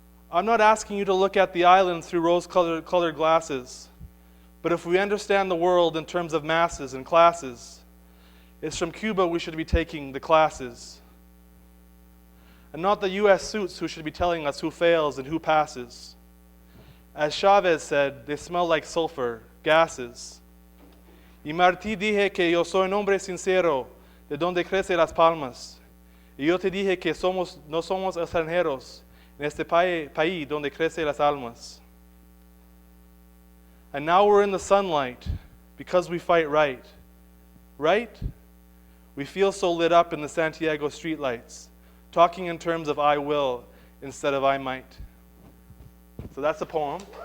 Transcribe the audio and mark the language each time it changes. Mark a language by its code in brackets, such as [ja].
[en] I'm not asking you to look at the island through rose-colored glasses, but if we understand the world in terms of masses and classes, it's from Cuba we should be taking the classes. And not the U.S. suits who should be telling us who fails and who passes. As Chavez said, they smell like sulfur, gases. [es] Y Martí dije que yo soy un hombre sincero, de donde crecen las palmas. Y yo te dije que no somos extranjeros en este país donde crecen las almas. [en] And now we're in the sunlight because we fight right. Right? We feel so lit up in the Santiago streetlights, talking in terms of I will instead of I might. So that's the poem.